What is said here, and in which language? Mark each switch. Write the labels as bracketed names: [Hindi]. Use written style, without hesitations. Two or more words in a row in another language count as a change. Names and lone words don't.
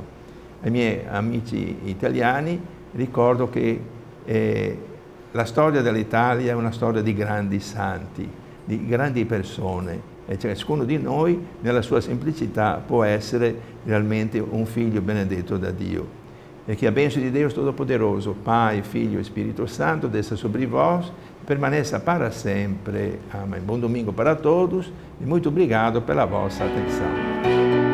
[Italian] Ai miei amici italiani ricordo che la storia dell'Italia è una storia di grandi santi, di grandi persone, e ciascuno di noi nella sua semplicità può essere realmente un figlio benedetto da Dio. [Portuguese] E que a bênção de Deus Todo-Poderoso, Pai, Filho e Espírito Santo, desça sobre vós, permaneça para sempre. Amém. Bom domingo para todos e muito obrigado pela vossa atenção.